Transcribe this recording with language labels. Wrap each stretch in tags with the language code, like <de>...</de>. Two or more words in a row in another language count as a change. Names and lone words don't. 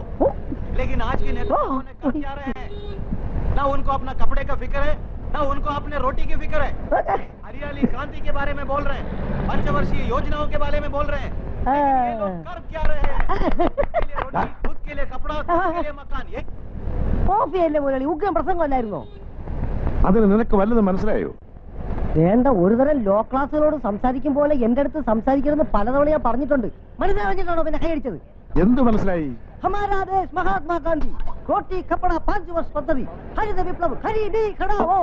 <hi>लेकिन आज के नेताओं ने कर क्या रहे हैं? ना उनको अपना कपड़े का फिक्र है, ना उनको अपने रोटी की फिक्र है। हरियाली क्रांति के बारे में बोल रहे हैं, पंचवर्षीय योजनाओं के बारे में बोल रहे हैं। ये लोग कर क्या रहे हैं? रोटी, खुद के लिए कपड़ा, खुद के लिए मकान। ये</hi> <ml>കോഫിയല്ലേ മുതലാളി, ഉഗ്രം പ്രസംഗമല്ലായിരുന്നോ? അതിന് നിനക്ക് വല്ലതും മനസ്സിലായോ? വേണ്ട, ഒരുതരം ലോ ക്ലാസ്സുകളോട് സംസാരിക്കും പോലെ എന്റെ അടുത്ത് സംസാരിക്കരുതെന്ന് പലതവണ ഞാൻ പറഞ്ഞിട്ടുണ്ട്. മനസ്സിലാക്കിയിട്ടാണോ പിന്നെ കൈയടിച്ചത്? എന്ത് മനസ്സിലായി?</ml> <hi>हमारा देश महात्मागांधी रोटी कपड़ा</hi> <ml>5 വർഷ പദ്ധതി ഹരിത വിപ്ലവ്</ml> <hi>हरिबी घटाओ.</hi>